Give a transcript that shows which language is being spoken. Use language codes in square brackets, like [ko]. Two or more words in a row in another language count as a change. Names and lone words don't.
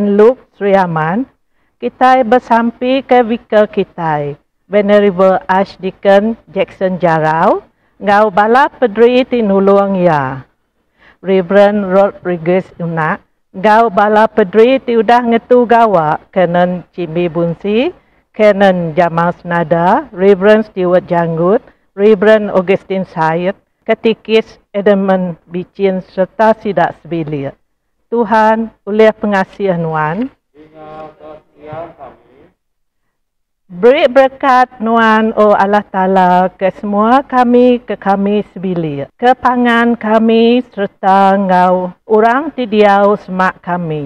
[iba] Luke, Sri Aman, kita bersampi ke vicar kita, Venerable Archdeacon Jackson Jarau, ngau bala pedri tinulung ya. Reverend Rodriguez Unak, ngau bala pedri ti udah ngetu gawa, Canon Cimbi Bunsi, Canon Jamal Senada, Reverend Stewart Janggut, Reverend Augustine Syed, Ketikis Edmund Bicin serta Sidak Sebilir. Tuhan, oleh pengasihan Nuan, beri berkat Nuan, oh Allah Ta'ala, ke semua kami, ke kami sebilir, ke pangan kami serta ngau orang tidiau semak kami.